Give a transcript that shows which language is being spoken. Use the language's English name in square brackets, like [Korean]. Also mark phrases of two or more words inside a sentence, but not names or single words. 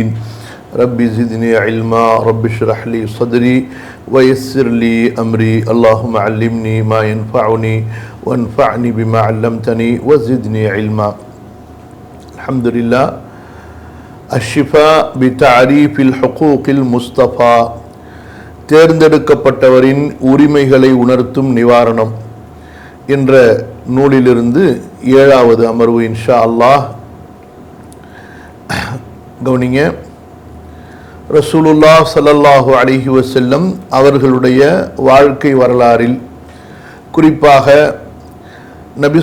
[Arabic] رب زدني علما رب اشرح لي صدري ويسر لي أمري اللهم علمني ما ينفعني وانفعني بما علمتني وزدني علما. الحمد لله. الشفاء بتعريف الحقوق المصطفى. [Tamil] தேர்ந்தெடுக்கப்பட்டவரின் உரிமைகளை உணர்த்தும் நிவாரணம் என்ற நூலிலிருந்து 7வது அமர்வு [Arabic] إن شاء الله. [Tamil] கவனிங்க, [Arabic] رسول الله صلى الله عليه وسلم [Tamil] அவர்களுடைய வாழ்க்கை வரலாறில் குறிப்பாக நபி